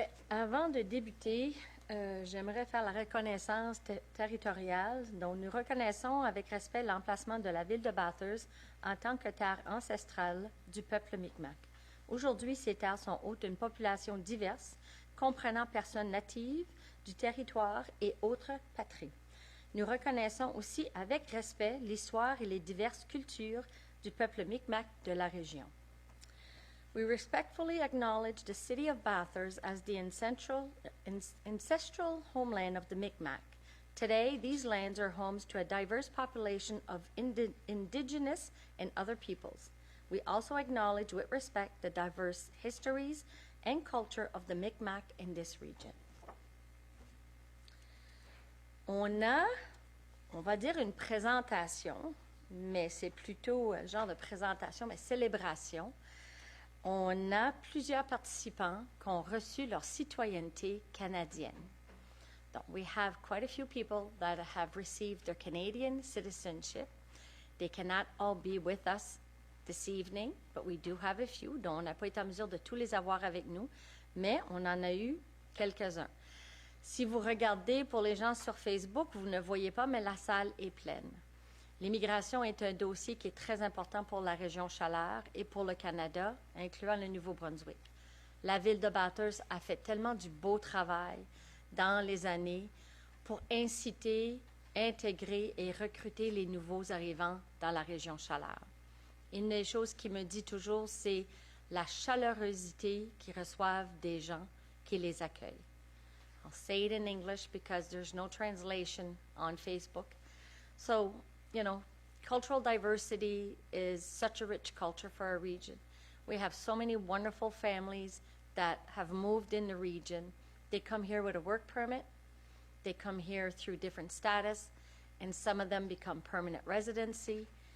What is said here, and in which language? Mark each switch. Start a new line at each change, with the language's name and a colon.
French: Avant de débuter, j'aimerais faire la reconnaissance territoriale dont nous reconnaissons avec respect l'emplacement de la ville de Bathurst en tant que terre ancestrale du peuple Mi'kmaq. Aujourd'hui, ces terres sont hôtes d'une population diverse, comprenant personnes natives du territoire et autres patries. Nous reconnaissons aussi avec respect l'histoire et les diverses cultures du peuple Mi'kmaq de la région.
English: We respectfully acknowledge the city of Bathurst as the ancestral homeland of the Mi'kmaq. Today, these lands are homes to a diverse population of indigenous and other peoples. We also acknowledge with respect the diverse histories and culture of the Mi'kmaq in this region.
French: On va dire une présentation, mais c'est plutôt un genre de présentation, mais célébration. On a plusieurs participants qui ont reçu leur citoyenneté canadienne.
English: Donc, we have quite a few people that have received their Canadian citizenship. They cannot all be with us this evening, but we do have a few,
French: dont on n'a pas été en mesure de tous les avoir avec nous, mais on en a eu quelques-uns. Si vous regardez pour les gens sur Facebook, vous ne voyez pas, mais la salle est pleine. L'immigration est un dossier qui est très important pour la région Chaleur et pour le Canada, incluant le Nouveau-Brunswick. La ville de Bathurst a fait tellement du beau travail dans les années pour inciter, intégrer et recruter les nouveaux arrivants dans la région Chaleur. Une des choses qui me dit toujours, c'est la chaleurosité qu'ils reçoivent des gens qui les accueillent.
English: I'll say it in English because there's no translation on Facebook. So, you know, cultural diversity is such a rich culture for our region. We have so many wonderful families that have moved in the region. They come here with a work permit. They come here through different status, and some of them become permanent residency.